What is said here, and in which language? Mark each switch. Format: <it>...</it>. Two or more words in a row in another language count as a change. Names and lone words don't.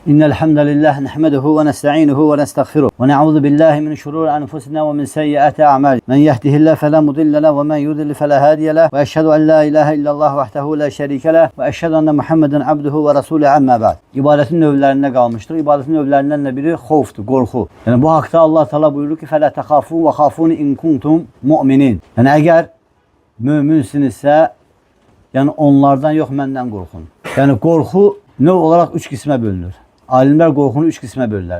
<ar>إن الحمد لله نحمده ونستعينه ونستغفره ونعوذ بالله من شرور أنفسنا ومن سيئات أعمالنا من يهده الله فلا مضل له ومن يضلل فلا هادي له وأشهد أن لا إله إلا الله وحده لا شريك له وأشهد أن محمدا عبده ورسوله أما بعد.</ar> <az>İbadetin növlərində qalmışdır. İbadetin növlərindən də biri xovfdur, qorxu. Yəni bu haqda Allah Teala buyurur ki:</az> <ar>"فلا تخافوهم وخافون إن كنتم مؤمنين."</ar> <az>Yəni əgər möminsinizsə, yəni onlardan yox, məndən qorxun. Yəni qorxu növ olaraq 3 qismə bölünür. Alimlər qorxunu 3 qismə bölürlər.</az>